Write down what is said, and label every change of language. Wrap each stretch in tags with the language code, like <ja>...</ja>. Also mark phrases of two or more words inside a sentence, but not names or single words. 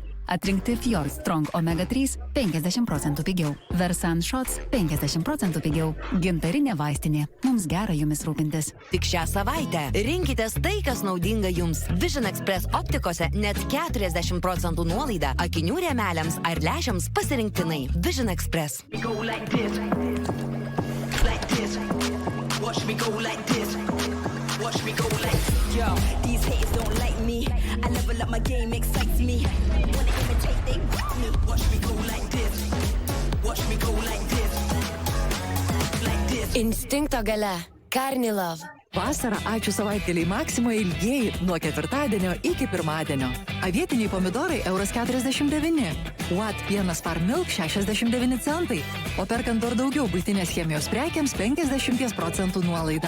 <lt>Atrinkti Fjord Strong Omega 3 50% pigiau. Versan Shots 50% pigiau. Gintarinė vaistinė. Mums gera jumis rūpintis. Tik šią savaitę rinkitės tai, kas naudinga jums. Vision Express optikose net 40% nuolaida akinių rėmeliams ar lęšiams pasirinktinai. Vision Express.</lt> <en>Yo, these haters don't like me. I level up my game, excites me. Wanna imitate, they want me. Watch me go like this. Watch me go like this. Like this.</en> <lt>Instinkto galia. Karnilov. Vasarą ačiū savaitgaliai Maksimoje ilgieji nuo ketvirtadienio iki pirmadienio. Avietiniai pomidorai €49. Watt pienas Farm Milk 69 centai. O perkant dar daugiau buitinės chemijos prekiams 50% nuolaida.</lt>